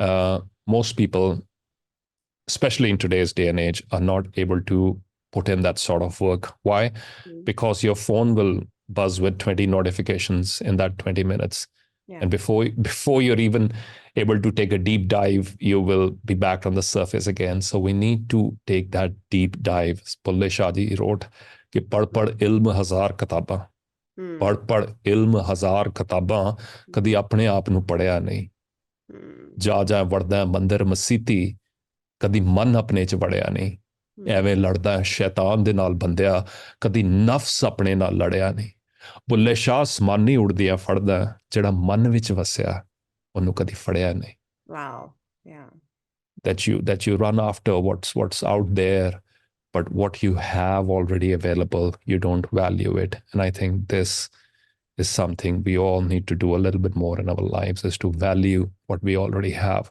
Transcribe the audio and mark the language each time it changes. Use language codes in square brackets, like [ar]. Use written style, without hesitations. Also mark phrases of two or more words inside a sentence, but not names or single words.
[en] Most people, especially in today's day and age, are not able to put in that sort of work. Why? Mm. Because your phone will buzz with 20 notifications in that 20 minutes. Yeah. And before you're even able to take a deep dive, you will be back on the surface again. So we need to take that deep dive. [pa] Bulle Shah ji wrote ਕਿ ਪੜ੍ਹ ਪੜ੍ਹ ਇਲਮ ਹਜ਼ਾਰ ਕਿਤਾਬਾਂ, Mm. ਪੜ੍ਹ ਪੜ੍ਹ ਇਲਮ ਹਜ਼ਾਰ ਕਿਤਾਬਾਂ, ਕਦੀ ਅਪਣੇ ਆਪ ਨੂੰ ਪੜਿਆ ਨਹੀਂ, Mm. ਜਾ ਜਾ ਵੜਦਾ ਮੰਦਰ ਮਸੀਤੀ, ਕਦੀ ਮਨ ਆਪਣੇ ਚ ਵੜਿਆ ਨਹੀਂ, Mm. ਐਵੇਂ ਲੜਦਾ ਸ਼ੈਤਾਨ ਦੇ ਨਾਲ ਬੰਦਿਆ, ਕਦੀ ਨਫਸ ਆਪਣੇ ਨਾਲ ਲੜਿਆ ਨਹੀਂ, ਬੁੱਲੇ ਸ਼ਾਹ ਸਮਾਨੀ ਉੜਦੀਆਂ ਫੜਦਾ, ਜਿਹੜਾ ਮਨ ਵਿੱਚ ਵਸਿਆ ਉਹਨੂੰ ਕਦੀ ਫੜਿਆ ਨਹੀਂ. [en] Wow. Yeah. That you run after what's out there, but what you have already available, you don't value it. And I think this is something we all need to do a little bit more in our lives, is to value what we already have.